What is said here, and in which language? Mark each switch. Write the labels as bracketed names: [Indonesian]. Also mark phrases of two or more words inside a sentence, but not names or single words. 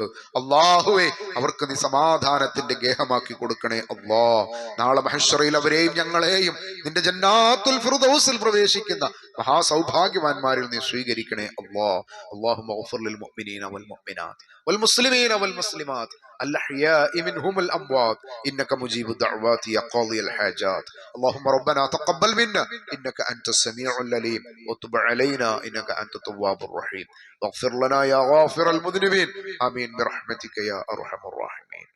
[Malayalam] അല്ലാഹുവേ, അവർക്ക് നീ സമാധാനത്തിന്റെ ഗേഹമാക്കി കൊടുക്കണേ അല്ലാ. നാളെ മഹ്ശറിൽ അവരെയും ഞങ്ങളെയും നിന്റെ ജന്നാത്തുൽ ഫിർദൗസിൽ പ്രവേശിക്കുന്ന മഹാസൗഭാഗ്യവാന്മാരിൽ നീ സ്വീകരിക്കണേ അല്ലാ. [Arabic] اللهم اغفر للمؤمنين والمؤمنات والمسلمين والمسلمات الأحياء منهم الأموات إنك مجيب الدعوات يا قاضي الحاجات. اللهم ربنا تقبل منا إنك أنت السميع العليم وتب علينا إنك أنت التواب الرحيم واغفر لنا يا غافر المذنبين آمين برحمتك يا أرحم الراحمين.